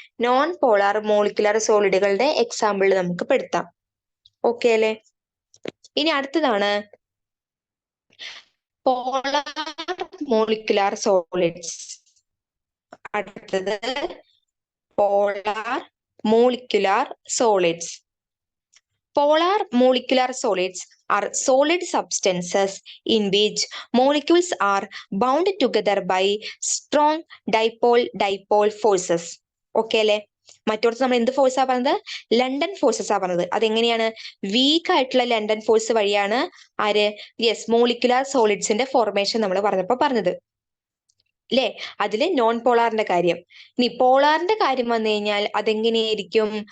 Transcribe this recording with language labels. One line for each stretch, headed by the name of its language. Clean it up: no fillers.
Malayalam: Non polar molecular സോളിഡുകളുടെ example നമുക്ക് പെടുത്താം. Okay അല്ലേ? ഇനി അടുത്തതാണ് പോളാർ മോളിക്കുലർ സോളിഡ്സ്. അടുത്തത് polar molecular solids.
English: Polar molecular solids are solid substances in which molecules are bound together by strong dipole forces.
Malayalam: Okay അല്ലെ? മറ്റോടത്ത് നമ്മൾ എന്ത് ഫോഴ്സാ പറഞ്ഞത്? London forces ആ പറഞ്ഞത്. അതെങ്ങനെയാണ്? വീക്ക് ആയിട്ടുള്ള ലണ്ടൻ ഫോഴ്സ് വഴിയാണ് ആര്? യെസ്, മോളിക്കുലാർ സോളിഡ്സിന്റെ ഫോർമേഷൻ നമ്മൾ പറഞ്ഞപ്പോ പറഞ്ഞത്. അല്ലെ? അതില് നോൺ പോളാറിന്റെ കാര്യം. ഇനി പോളാറിന്റെ കാര്യം വന്നു കഴിഞ്ഞാൽ അതെങ്ങനെയായിരിക്കും?